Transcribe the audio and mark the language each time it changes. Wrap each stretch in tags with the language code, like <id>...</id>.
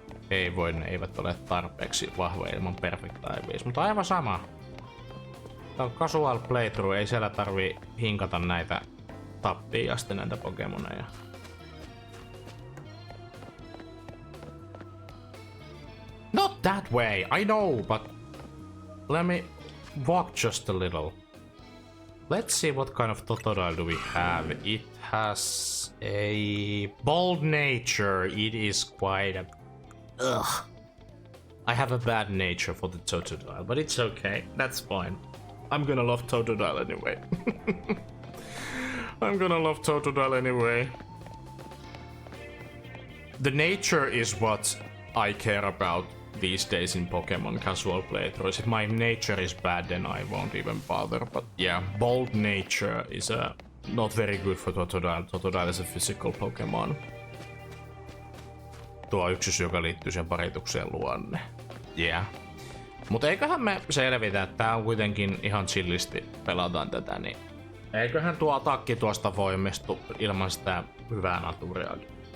<fi>Ei voi, ne eivät ole tarpeeksi vahvoja ilman Perfect IVs, mutta aivan sama. Tää on casual playthrough, ei siellä tarvii hinkata näitä tappiin asti näitä Pokemoneja.</fi> <en>Not that way, I know, but let me walk just a little. Let's see what kind of Totodile do we have. It has a bold nature. It is quite a... Ugh. I have a bad nature for the Totodile, but it's okay. That's fine. I'm gonna love Totodile anyway. I'm gonna love Totodile anyway. The nature is what I care about these days in Pokemon casual playthroughs. If my nature is bad, then I won't even bother. But yeah, bold nature is not very good for Totodile. Totodile is a physical Pokemon.</en> <fi>Tuo yksi, joka liittyy sen paritukseen luonne. Yeah. Mutta eiköhän me selvitä, että tää on kuitenkin ihan chillisti pelataan tätä, niin eiköhän tuo atakki tuosta voimistu ilman sitä hyvää naturiaakin.</fi>